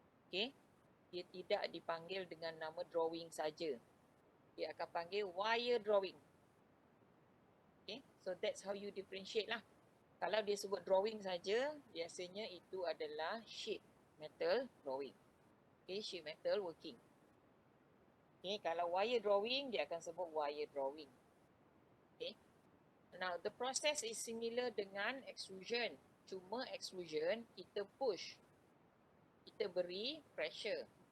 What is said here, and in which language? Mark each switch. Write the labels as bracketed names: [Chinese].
[Malay] Okay, dia tidak dipanggil dengan nama drawing saja. Dia akan panggil wire drawing. [English] Okay, so that's how you differentiate lah. [Malay] Kalau dia sebut drawing saja, biasanya itu adalah sheet metal drawing. [English] Okay, sheet metal working. [Malay] Okay, kalau wire drawing, dia akan sebut wire drawing. Okay. [English] Now, the process is similar dengan extrusion. [Malay] Cuma extrusion, kita push. Kita beri pressure.